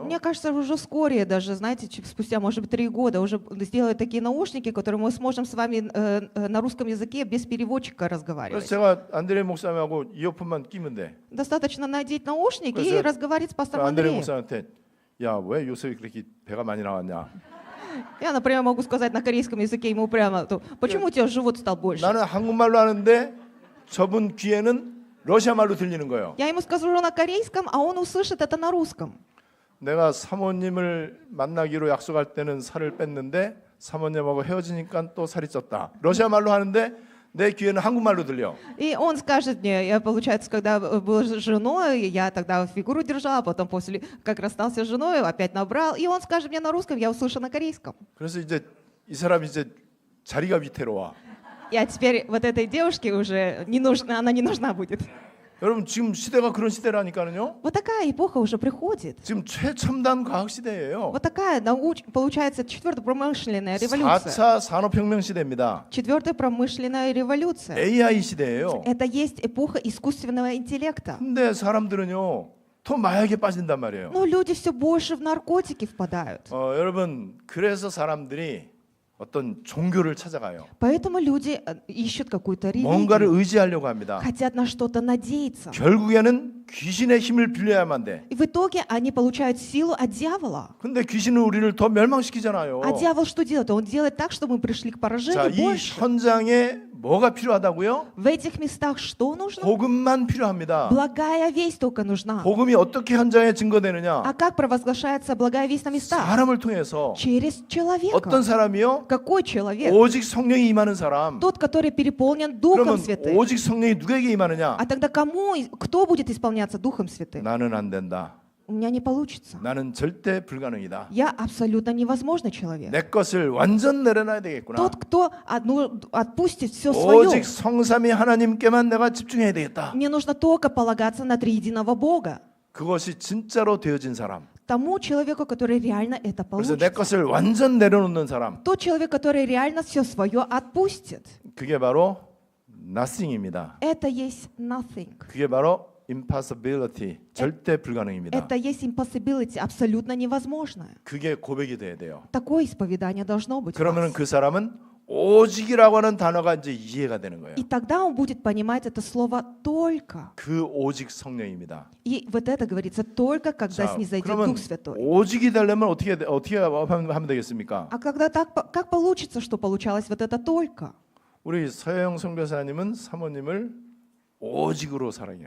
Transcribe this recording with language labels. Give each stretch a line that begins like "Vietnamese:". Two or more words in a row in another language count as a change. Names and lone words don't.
Russian: Мне кажется, уже вскоре, даже, знаете, спустя, может быть, 3 года, уже сделают такие наушники, которые мы сможем с вами на русском языке без переводчика
Korean: 그래서
Russian: разговаривать.
Korean: 제가 안드레 목사님하고 이어폰만 끼면 돼.
Russian: Достаточно надеть наушники и
Korean: 그래서
Russian: разговаривать с пастором
Korean: 안드레
Russian: Андреем.
Korean: 목사한테 야, 왜 요새 그렇게 배가 많이 나왔냐?
Russian: Я, например, могу сказать на корейском языке ему прямо, почему у тебя живот стал больше?
Korean: 나는 한국말로 하는데 저분 귀에는 러시아 말로 들리는 거예요.
Russian: Я ему скажу на корейском, а он услышит это на русском.
Korean: 내가 사모님을 만나기로 약속할 때는 살을 뺐는데 사모님하고 헤어지니까 또 살이 쪘다. 러시아 말로 하는데 내 귀에는 한국말로 들려.
Russian: И он скажет мне, я, получается, когда был с женой, я тогда фигуру держала, потом после, как расстался с женой, опять набрал, и он скажет мне на русском, я услышу на корейском.
Korean: 그래서 이제 이 사람이 이제 자리가 위태로워.
Russian: А теперь вот этой девушке уже не нужна, она не нужна будет.
Korean: 여러분 지금 시대가 그런 시대라니까요.
Russian: Вот такая эпоха уже приходит.
Korean: 지금 최첨단 과학 시대예요.
Russian: Вот такая, получается, четвертая промышленная революция.
Korean: 4차 산업혁명 시대입니다.
Russian: Четвертая промышленная революция.
Korean: AI 시대예요.
Russian: Это есть эпоха искусственного интеллекта.
Korean: 근데 사람들은요 더 마약에 빠진단 말이에요.
Russian: Но люди все больше в наркотики впадают.
Korean: 여러분 그래서 사람들이 어떤 종교를 찾아가요.
Russian: Поэтому люди ищут какую-то
Korean: 뭔가를
Russian: религию,
Korean: 의지하려고 합니다.
Russian: хотят на что-то надеяться.
Korean: 결국에는 귀신의 힘을 빌려야만 돼.
Russian: И в итоге они получают силу от дьявола.
Korean: 근데 귀신은 우리를 더 멸망시키잖아요.
Russian: А дьявол что делает? Он делает так, чтобы мы пришли к
Korean: 자,
Russian: поражению
Korean: 이
Russian: больше.
Korean: 현장에 뭐가 필요하다고요?
Russian: В этих местах что нужно?
Korean: 복음만 필요합니다.
Russian: Благая весть только нужна.
Korean: 복음이 어떻게 현장에 증거되느냐?
Russian: А как провозглашается благая весть на местах?
Korean: 사람을 통해서.
Russian: Через
Korean: 어떤
Russian: человека.
Korean: 사람이요?
Russian: Какой человек?
Korean: 오직 성령이 임하는 사람.
Russian: Тот, который переполнен Духом
Korean: 그러면
Russian: Святым.
Korean: 오직 성령이 누구에게 임하느냐?
Russian: А тогда кто будет исполняться Духом Святым?
Korean: 나는 안 된다.
Russian: У меня не получится.
Korean: 나는 절대 불가능이다.
Russian: Я абсолютно невозможный человек.
Korean: 내 것을 완전 내려놔야 되겠구나.
Russian: Тот, кто отпустит все
Korean: 오직
Russian: свое.
Korean: 성삼위 하나님께만 내가 집중해야 되겠다.
Russian: Мне нужно только полагаться на триединого Бога.
Korean: 그것이 진짜로 되어진 사람.
Russian: Тому человеку, который реально это
Korean: 그래서 내
Russian: получит.
Korean: 것을 완전 내려놓는 사람.
Russian: Тот человек, который реально все свое отпустит.
Korean: 그게 바로 nothing입니다.
Russian: Это есть nothing.
Korean: 그게 바로 impossibility. 절대 불가능입니다.
Russian: Это есть impossibility, абсолютно невозможное.
Korean: 그게 고백이 돼야 돼요.
Russian: Такое исповедание должно быть. у
Korean: 그러면
Russian: вас.
Korean: 그 사람은 오직이라고 하는 단어가 이제 이해가 되는 거예요.
Russian: И тогда он будет понимать это слово только.
Korean: 그 오직 성령입니다.
Russian: И вот это говорится только, когда
Korean: 자,
Russian: снизойдет
Korean: 그러면
Russian: Дух Святой.
Korean: 오직이 되려면 어떻게 하면 되겠습니까?
Russian: А когда так, как получится, что получалось вот это только?
Korean: 우리 서영 선교사님은 사모님을 오직으로 사랑해요.